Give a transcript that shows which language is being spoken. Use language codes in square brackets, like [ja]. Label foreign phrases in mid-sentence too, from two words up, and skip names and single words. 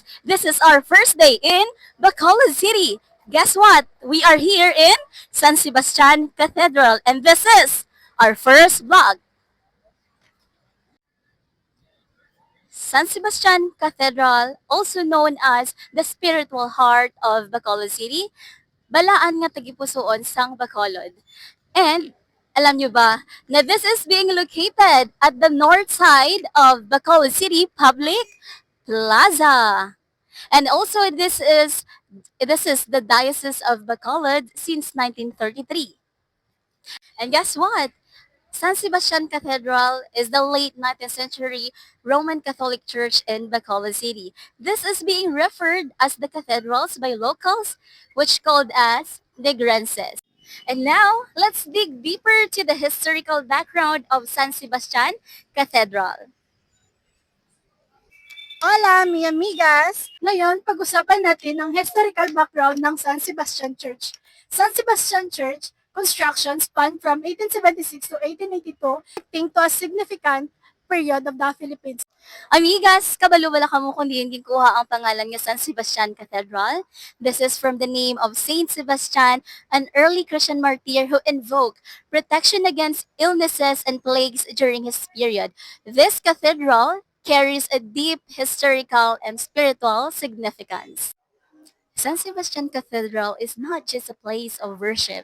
[en] This is our first day in Bacolod City. Guess what? We are here in San Sebastian Cathedral and this is our first vlog. San Sebastian Cathedral, also known as the spiritual heart of Bacolod City, [hil] balaan nga tagipusoon sang Bacolod. [en] And [tl] alam nyo ba na [en] this is being located at the north side of Bacolod City Public Plaza. And also this is the Diocese of Bacolod since 1933. And guess what? San Sebastian Cathedral is the late 19th century Roman Catholic Church in Bacolod City. This is being referred as the cathedrals by locals, which called as Negrenses. And now, let's dig deeper to the historical background of San Sebastian Cathedral. [es] Hola, mi amigas! [tl] Ngayon, pag-usapan natin ang [en] historical background [tl] ng San Sebastian Church. [en] San Sebastian Church construction spanned from 1876 to 1882, connecting to a significant period of the Philippines. [hil] Amigas, kabalo wala kamo kung diin ginkuha ang pangalan nga San Sebastian Cathedral. [en] This is from the name of Saint Sebastian, an early Christian martyr who invoked protection against illnesses and plagues during his period. This cathedral carries a deep historical and spiritual significance. San Sebastian Cathedral is not just a place of worship.